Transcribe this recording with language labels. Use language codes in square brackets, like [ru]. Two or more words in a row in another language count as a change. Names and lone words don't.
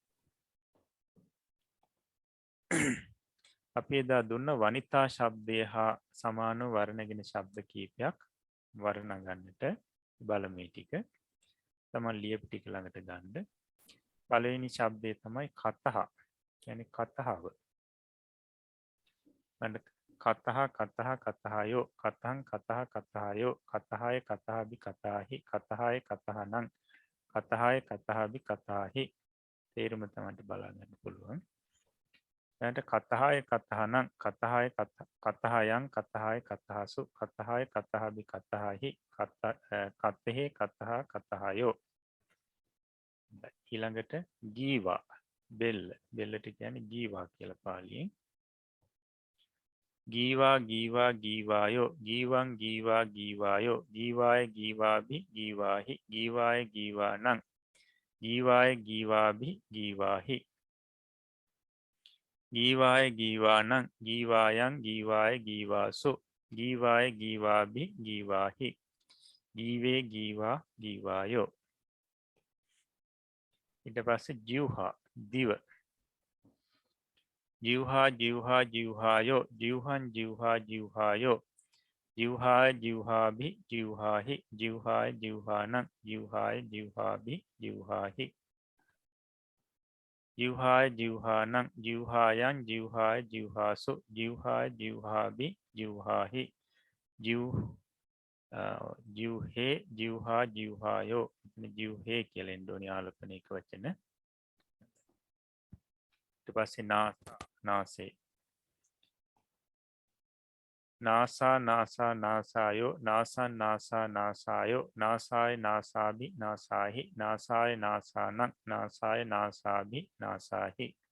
[si] අපි එදා දුන්න වනිතා ශබ්දය හා සමාන වර්ණගෙන ශබ්ද කීපයක් වර්ණ ගන්නට බලමු. මේ ටික තමන් ලියපු ටික ළඟට ගන්න. පළවෙනි ශබ්දය තමයි කතහ. කියන්නේ කතාව. [pi] කතහ කතහ කතහයෝ කතං කතහ කතහයෝ කතහය කතහබි කතාහි කතහය කතහනං කතහය කතහබි කතාහි. [si] තේරුම තමයි බලා ගන්න පුළුවන්. [pi] දැනට කතහය කතහනං කතහය කතහයන් කතහය කතහසු කතහය කතහබි කතාහි කතෙහි කතහ කතහයෝ. [si] ඊළඟට ගීවා බෙල්ල. බෙල්ලට කියන්නේ ගීවා කියලා පාලියෙන්. [pi] ගීවා ගීවා ගීවායෝ ගීවන් ගීවා ගීවායෝ ගීවාය ගීවාබි ගීවාහි ගීවාය ගීවානං ගීවාය ගීවාබි ගීවාහි ගීවාය ගීවානං ගීවායන් ගීවාය ගීවාසු ගීවාය ගීවාබි ගීවාහි ගීවේ ගීවා ගීවායෝ. [si] ඊට පස්සේ ජීවහා දිව. [pi] ජීවහා ජීවහා ජීවහායෝ ජීවහන් ජීවහා ජීවහායෝ ජීවහාය ජීවහාබි ජීවහාහි ජීවහාය ජීවහානං ජීවහාය ජීවහාබි ජීවහාහි ජීවහාය ජීවහානං ජීවහායන් ජීවහාය ජීවහාසු ජීවහාය ජීවහාබි ජීවහාහි ජීවහේ ජීවහා ජීවහායෝ. [si] ජීවහේ කියලා එන්න ඕනේ ආලපනයක වචන. ඊට පස්සේ නාසේ. [pi] නාසා නාසා නාසායෝ නාසන් නාසා නාසායෝ නාසාය නාසාබි නාසාහි නාසාය නාසානං නාසාය නාසාබි නාසාහි.